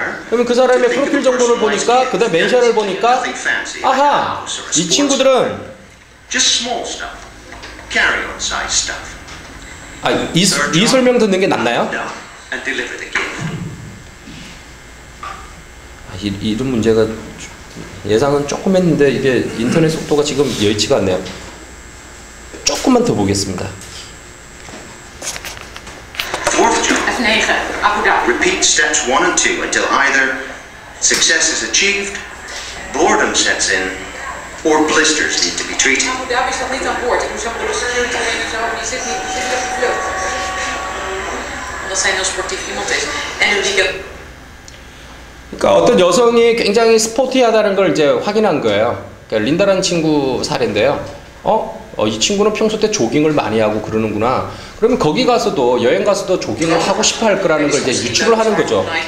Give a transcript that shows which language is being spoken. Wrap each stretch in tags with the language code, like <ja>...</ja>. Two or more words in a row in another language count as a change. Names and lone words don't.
<ko>그러면 그 사람의 프로필 정보를 보니까 그다음 멘션을 보니까 아하, 이 친구들은 이 설명 듣는 게 낫나요? 이런 문제가 예상은 조금 했는데 이게 인터넷 속도가 지금 여의치가 않네요. 조금만 더 보겠습니다.</ko> <en>Repeat steps 1 and 2 until either success is achieved, boredom sets in, or blisters need to be treated.</en> <nl>Abu Dhabi staat niet aan boord. Ik moet zo door de security heen en zo. Die zit niet op de vlucht. Omdat zij heel sportief iemand is. En een weekend.</nl> <ko>그러니까 어떤 여성이 굉장히 스포티하다는 걸 이제 확인한 거예요. 그러니까 린다라는 친구 사례인데요. 이 친구는 평소 때 조깅을 많이 하고 그러는구나. 그러면 거기 가서도 여행 가서도 조깅을 하고 싶어 할 거라는 걸 이제 유추를 하는 거죠.</ko>